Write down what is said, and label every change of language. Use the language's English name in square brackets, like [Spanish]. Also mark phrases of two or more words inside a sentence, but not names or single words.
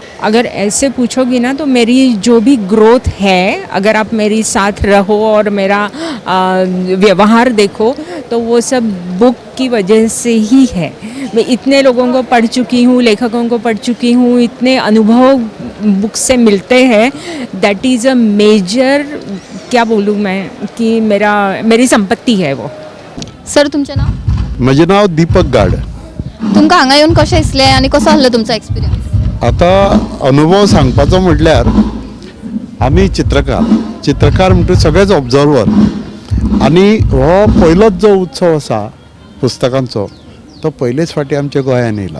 [Hindi] अगर ऐसे पूछोगी ना तो मेरी जो भी ग्रोथ है, अगर आप मेरी साथ रहो और मेरा व्यवहार देखो, तो वो सब बुक की वजह से ही है. मैं इतने लोगों को पढ़ चुकी हूँ, लेखकों को पढ़ चुकी हूँ, इतने अनुभव बुक से मिलते हैं. [English] that is a major, [Hindi] क्या बोलूँ मैं, कि मेरी संपत्ती है वो. [Konkani] सर तुमचें नाव? म्हजें नाव दीपक गाड. तुमकां हांगा येवन कशें दिसलें आनी कसो आसलो तुमचो एक्सपिरियन्स? आता अनुभव सांगपाचो म्हटल्यार आमी चित्रकार म्हणटा सगळेच ऑब्जर्वर, आनी हो पयलोच जो उत्सव आसा पुस्तकांचो तो पयलेच फावटी आमच्या गोंयांत येयला.